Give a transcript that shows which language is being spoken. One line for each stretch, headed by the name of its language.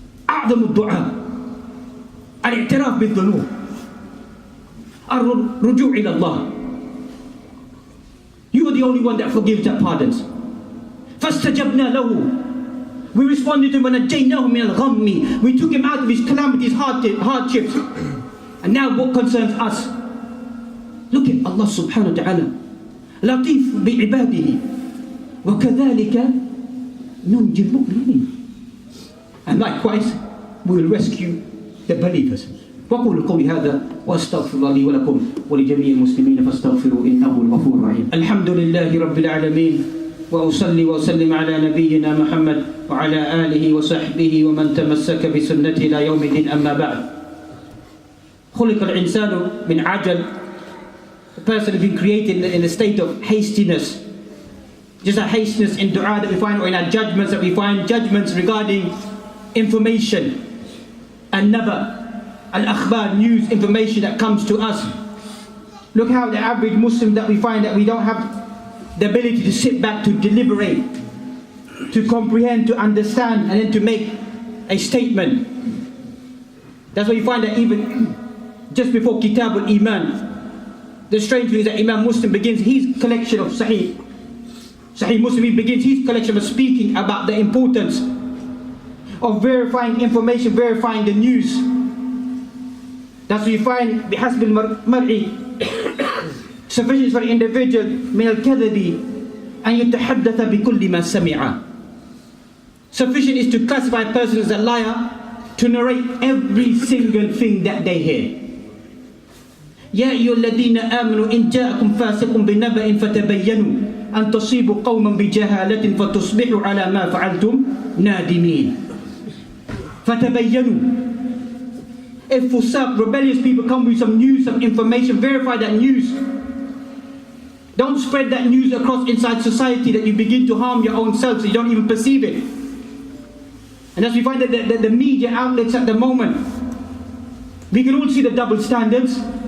Arabic: أعظم الدعاء الاعتراف بالذنوب، الرجوع إلى الله.
English: You are the only one that forgives, that pardons.
Arabic: فَاسْتَجَبْنَا لَهُ.
English: We responded to him,
Arabic: وَنَجَّيْنَاهُ مِنَ الْغَمِّ.
English: We took him out of his calamities, hardships. And now what concerns us? Look at Allah subhanahu wa ta'ala.
Arabic: لَطِيفٌ بِعِبَادِهِ وَكَذَلِكَ نُنْجِي الْمُؤْمِنِينَ.
English: And likewise, we will rescue the believers.
Arabic: وقولوا قولي هذا واستغفر الله لي ولكم ولجميع المسلمين فاستغفروا انه الغفور الرحيم. الحمد لله رب العالمين واصلي واسلم على نبينا محمد وعلى اله وصحبه ومن تمسك بسنته الى يوم الدين. اما بعد. خلق الانسان من عجل.
English: The person has been created in a state of hastiness. Just a hastiness in dua that we find, or in our judgments that we find, judgments regarding information and never al-akhbar, news, information that comes to us. Look how the average Muslim that we find that we don't have the ability to sit back, to deliberate, to comprehend, to understand, and then to make a statement. That's why you find that even just before Kitab al-Iman, the strange thing is that Imam Muslim begins his collection of Sahih Muslim, he begins his collection of speaking about the importance of verifying information, verifying the news. That's what you find,
Arabic: بحسب المرء,
English: sufficient for the individual
Arabic: من الكذب أن يتحدث بكل ما سمع.
English: Sufficient is to classify a person as a liar, to narrate every single thing that they hear.
Arabic: يا أيها الذين آمنوا إن جاءكم فاسق بنبأ فتبينوا أن تصيبوا قوما بجهالة فتصبحوا على ما فعلتم نادمين. فتبينوا.
English: If fusaq, rebellious people come with some news, some information, verify that news. Don't spread that news across inside society that you begin to harm your own self so you don't even perceive it. And as we find that the media outlets at the moment, we can all see the double standards.